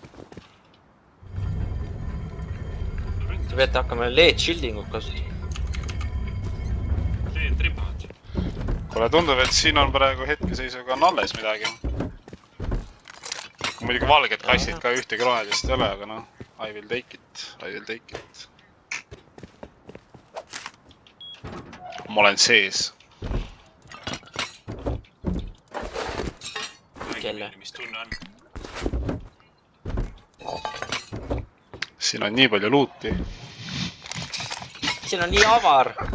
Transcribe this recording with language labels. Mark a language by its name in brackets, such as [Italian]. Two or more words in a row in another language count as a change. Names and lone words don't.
[Estonian] Te peate hakkama [English] leed shieldingut [Estonian] kasutama. kuule, tundub, et siin on praegu hetkeseisuga on alles midagi. Muidugi valged kastid ka ühtegi rohelist ei ole, aga noh, [English] I will take it. [Estonian] Ma olen sees. Kelle? Mis tunne on? Siin on nii palju luuti. Siin on nii avar.